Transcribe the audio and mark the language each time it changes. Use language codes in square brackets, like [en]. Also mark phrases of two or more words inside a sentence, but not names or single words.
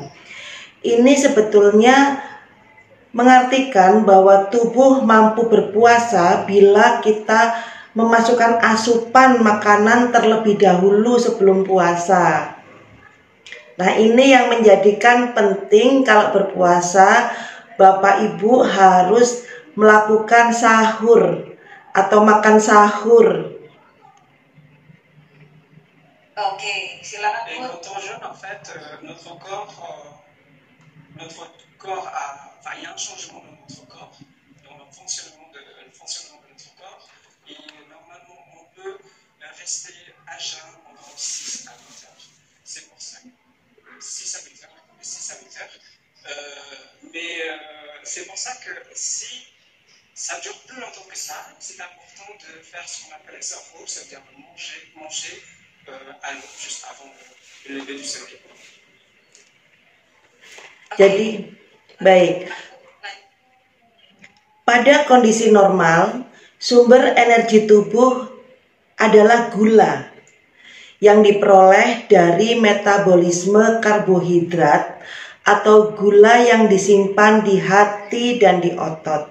[id] Ini sebetulnya mengartikan bahwa tubuh mampu berpuasa bila kita memasukkan asupan makanan terlebih dahulu sebelum puasa. Nah, ini yang menjadikan penting kalau berpuasa, Bapak Ibu harus melakukan sahur atau makan sahur. Oke, silakan [fr] Et [id] Bu. [fr] quand on jeûne, en fait, notre corps enfin, il y a un changement dans notre corps, dans le fonctionnement de notre corps, et normalement, on peut rester à jeun pendant 6 à 8 heures. C'est pour ça. 6 à 8 heures. 6 à 8 heures. Mais c'est pour ça que si ça dure plus longtemps que ça, c'est important de faire ce qu'on appelle le sahur, c'est-à-dire manger à l'eau juste avant le lever du soleil. [id] Jadi, baik. Pada kondisi normal, sumber energi tubuh adalah gula yang diperoleh dari metabolisme karbohidrat atau gula yang disimpan di hati dan di otot.